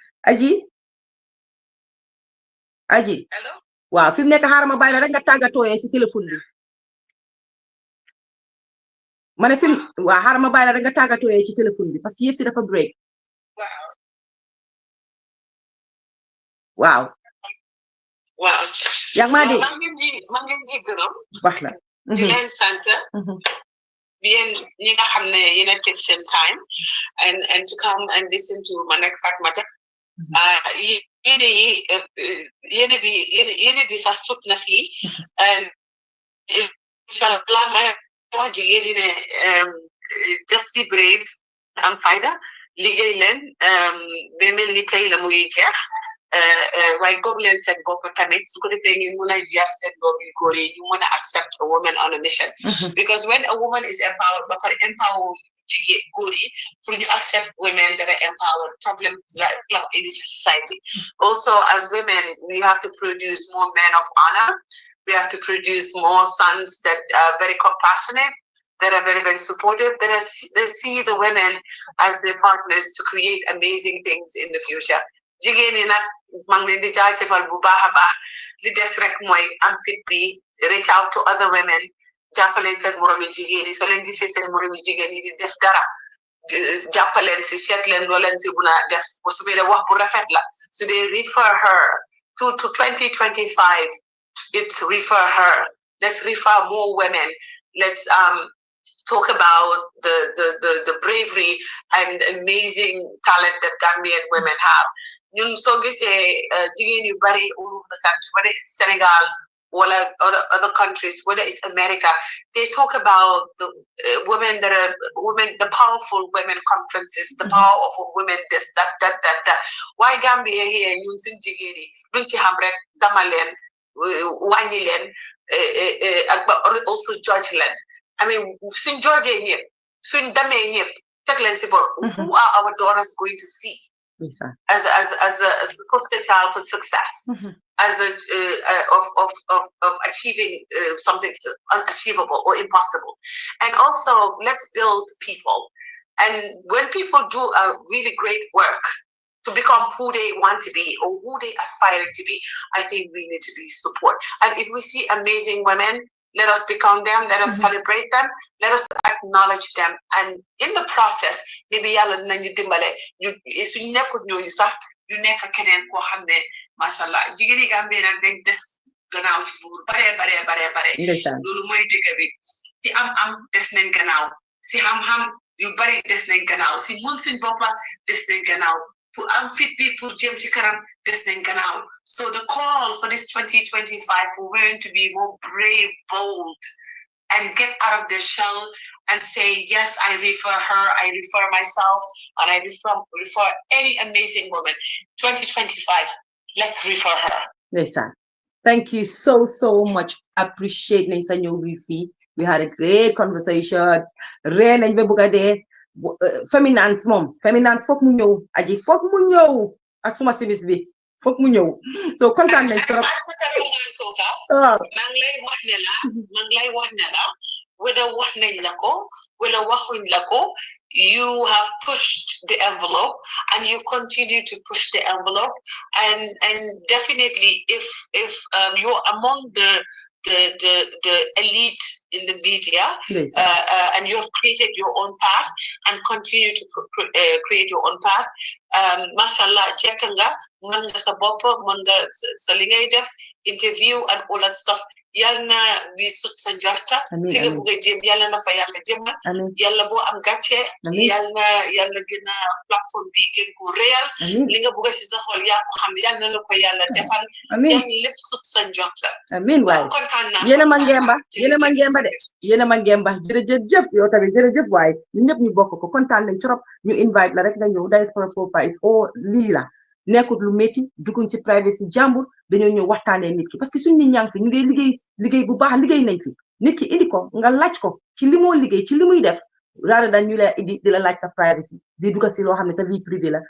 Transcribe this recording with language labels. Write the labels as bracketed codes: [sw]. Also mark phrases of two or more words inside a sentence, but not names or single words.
[wo] Aji waaw fi mu nekk xaaral ma bàyyi la rek nga tàggatooyee si téléphone bi ma ne fi mu waaw xaaral ma bàyyi la rek nga tàggatooyee ci téléphone bi [fr] parce que [wo] yëpp si dafa break waaw yaa ngi maa dégg man ngeen ji gërëm baax na di leen sant yéen ñi nga xam ne yéen a take seen [en] time and to come and listen to [wo] man ak Fatoumatta yéene bi sax sut na fii inshallah ma wax jigéen ñi ne [en] just be brave [wo] am fayda liggéey leen ba mel ni tey la muy jeex waaye góob leen seen bopp tamit su ko defee ñu mun a jar seen doom yu góor yi ñu mun a [en] accept a woman on a mission because when a woman is empowered [wo] ba pare empower jigéen góor yi pour ñu [en] accept women that are empowered problem in the society also as women we have to produce more men of honor we have to produce more sons that are very compassionate that are very, very supportive, that they see the women as their partners to create amazing things in the future. [wo] Jigéen ñi nag maa ngi leen di jaajëfal bu baax a baax li des rek mooy am fit bi reach [en] out to other women [wo] jàppaleen seen moromi jigéen yi soo leen gisee seen moromi jigéen yi di def dara jàppaleen si seet leen loo leen si mun a def bu su dee wax bu rafet la su dee [en] refer her to 2025 it's refer her let's refer more women let's talk about the bravery and amazing talent that Gambian women have. [wo] Ñun soo gisee jigéen yu bari [en] all over the country, whether it's Senegal or other countries, whether it's America, they talk about the women the powerful women conferences, the powerful women this, that. Why Gambia here, [wo] ñun suñ jigéen yi luñ ci xam rek dama leen wàññi leen ak ba [en] also judge [wo] leen. [en] I mean, soon Georgia, soon Dame, who are our daughters going to see as a poster child for success, as of achieving something unachievable or impossible, and also let's build people. And when people do a really great work to become who they want to be or who they aspire to be, I think we need to be support. And if we see amazing women, let us become them, let us celebrate them, let us acknowledge them. [wo] And in the process, maybe yàlla nañu dimbale ñu suñu nekkut ñooñu sax ñu nekk keneen koo xam ne [ar] macha allah [wo] jigéen yi Gambie nag dañ des gannaaw ci buur bare loolu mooy dëgg bi ci am des nañ gannaaw si xam-xam yu bari des nañ gannaaw si mun suñ boppa des nañ gannaaw pour am fit bi pour jëm ci kanam des nañ gannaaw. [en] So the call for this 2025 for women to be more brave, bold, and get out of their shell and say, yes, I refer her, I refer myself, and I refer any amazing woman. 2025, let's refer her. Listen, thank you so much. Appreciate Wifi. We had a great conversation. Ren and Bebugade. Feminance mom. [wo] Feminance fok mu ñew. Aji fok mu ñew. Ak suma simis bi. Fok mu ñew. So kontaan nañ trop. Mang lay wax ne la whether wax nañ la ko [en] wala waxuñ la ko you have pushed the envelope and you continue to push the envelope and definitely if you're among the elite in the media and you have created your own path [wo] and continue to create your own path mashallah jekk nga mën nga sa bopp mën nga sa li ngay def [en] interview and all that stuff [wo] yàlla na di sut sa njorta fi nga bëgg a jëm yàlla na fa yàlla jëmal yàlla boo am gàcce yàlla gën a plateforme bi gën ko réel li nga bëgg si sa xol yaa ko xam yàlla na ko yàlla defal yàlla lépp sut sa njorta amiin waay yéen a ma ngemba jërëjëf yow tamit jërëjëf waay ñun ñëpp ñu bokk ko kontaan nañ trop ñu invite la rek nga ñëw Diaspora Profiles lii la nekkut lu métti dugguñ ci privacy jàmbur dañoo ñëw waxtaanee nit ki [fr] parce que [wo] suñ nit ñaa ngi fi ñu ngay liggéey bu baax liggéey nañ fi nit ki indi ko nga laaj ko ci li moo liggéey ci li muy def raada dañ ñu lay indi di la laaj sa privacy di dugg si loo xam ne sa [fr] vie privée [wo] la